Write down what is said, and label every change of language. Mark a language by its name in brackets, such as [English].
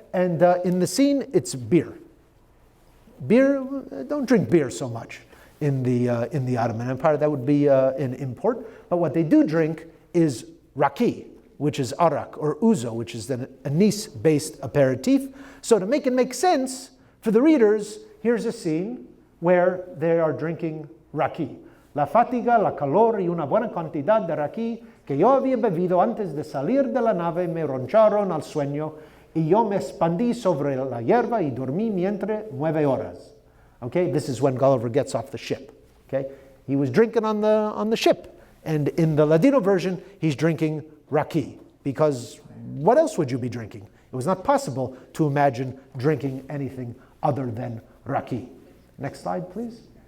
[English] And in the scene, it's beer. Beer, don't drink beer so much in the Ottoman Empire. That would be an import. But what they do drink is raki, which is arak, or ouzo, which is an anise-based aperitif. So to make it make sense for the readers, here's a scene where they are drinking raki. [Ladino] La fatiga, la calor y una buena cantidad de raki que yo había bebido antes de salir de la nave me roncharon al sueño y yo me expandí sobre la hierba y dormí mientras 9 horas. [English] Okay, this is when Gulliver gets off the ship. Okay, he was drinking on the ship, and in the Ladino version, he's drinking raki, because what else would you be drinking? It was not possible to imagine drinking anything other than raki. Next slide, please.